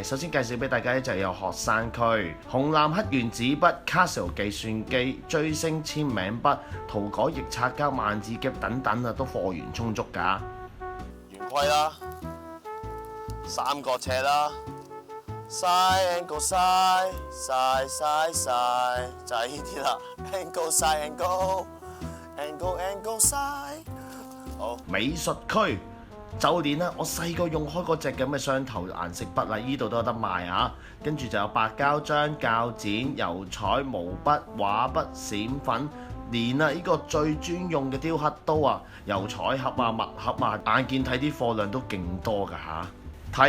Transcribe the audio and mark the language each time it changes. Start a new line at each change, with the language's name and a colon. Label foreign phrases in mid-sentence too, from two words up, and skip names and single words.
Cantonese: 首先介紹俾大家咧就有學生區，紅藍黑圓紙筆、Casio 計算機、追星簽名筆、塗改液擦膠、萬字夾等等啊，都貨源充足㗎。圓規啦，三角尺啦。
English: Side angle side side side side
Cantonese: 就係呢啲啦 ，
English: angle side angle angle angle side。
Cantonese: 好，美術區就連啦，我細個用開嗰隻咁嘅雙頭顏色筆啦，呢度都有得賣啊。跟住就有白膠漿、膠剪、油彩、毛筆、畫筆、閃粉，連啊呢個最專用嘅雕刻刀啊、油彩盒啊、墨盒啊，眼見睇啲貨量都勁多㗎嚇。